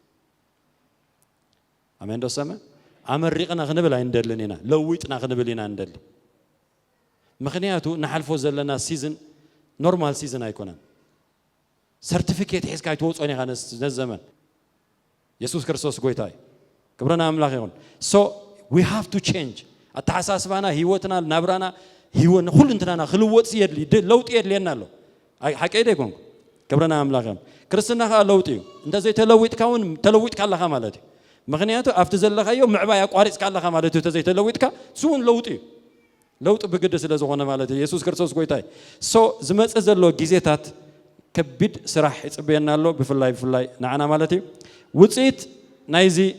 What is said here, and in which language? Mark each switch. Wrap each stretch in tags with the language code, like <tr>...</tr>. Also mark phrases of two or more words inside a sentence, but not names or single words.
<ti>ኣሜን ዶ ሰማ ኣመሪቕና ክንብል ኣይንደልን ኢና ለዊጥና ክንብል ኢና እንደሊ ምክንያቱ ንሓልፎ ዘለና ሲዝን</ti> <en>normal season</en> <ti>ኣይኮነን ሰርቲፊኬት ሒዝካ ይትወፅኦን ኢኻ ነዘመን ኢየሱስ ክርስቶስ ጎይታይ ክብረና ኣምላኽ ይሁን</ti> <en>so we have to change</en> <ti>ኣተሓሳስባና ህይወትና ናብራና ህይወት ኩሉ እንትናና ክልወጥ የድሊ ለውጥ የድልየና ኣሎ ሓቀይ ደይኮንኩ ክብረና ኣምላኽ ይሁን ክርስትና ኸ ለውጥ እዩ እንደዘይ ተለዊጥካ እውን ተለዊጥካ ኣለኻ ማለት እዩ ምክንያቱ ኣብቲ ዘለኻዮ ምዕባይ ኣቋሪፅካ ኣለኻ ማለት እዩ ተዘይ ተለዊጥካ ስውን ለውጥ እዩ ለውጥ ብግዲ ስለ ዝኾነ ማለት እዩ ኢየሱስ ክርስቶስ ጎይታይ ሶ ዝመፅእ ዘሎ ግዜታት ከቢድ ስራሕ ይፅበየና ኣሎ ብፍላይ ንዓና ማለት እዩ ውፅኢት ናይዚ</ti>